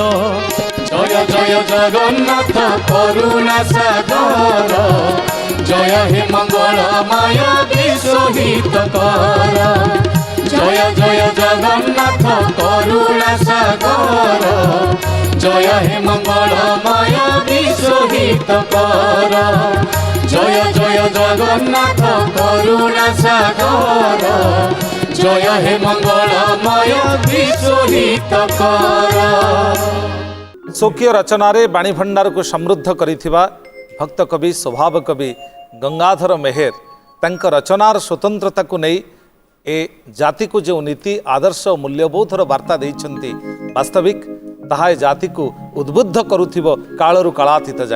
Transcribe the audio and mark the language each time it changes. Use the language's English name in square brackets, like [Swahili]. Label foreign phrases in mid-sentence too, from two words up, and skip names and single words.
[Odia] ଜୟ ଜୟ ଜଗନ୍ନାଥ କରୁଣା ସାଗର ଜୟ ହେ ମଙ୍ଗଳମୟ ବିଶ୍ୱହିତକର ଜୟ ଜୟ ଜଗନ୍ନାଥ କରୁଣା ସାଗର ଜୟ ହେ ମଙ୍ଗଳମୟ ବିଶ୍ୱହିତକର ଜୟ ଜୟ ଜଗନ୍ନାଥ କରୁଣା ସାଗର ଜୟ ହେ ମଙ୍ଗଳମୟ ବିଶ୍ୱହିତକର ସ୍ୱକୀୟ ରଚନାରେ ବାଣୀ ଭଣ୍ଡାରକୁ ସମୃଦ୍ଧ କରିଥିବା ଭକ୍ତ କବି ସ୍ୱଭାବ କବି ଗଙ୍ଗାଧର ମେହେର ତାଙ୍କ ରଚନାର ସ୍ୱତନ୍ତ୍ରତାକୁ ନେଇ ଏ ଜାତିକୁ ଯେଉଁ ନୀତି ଆଦର୍ଶ ଓ ମୂଲ୍ୟବୋଧର ବାର୍ତ୍ତା ଦେଇଛନ୍ତି ବାସ୍ତବିକ ତାହା ଏ ଜାତିକୁ ଉଦ୍ବୁଦ୍ଧ କରୁଥିବ କାଳରୁ କାଳାତୀତ ଯାଏ।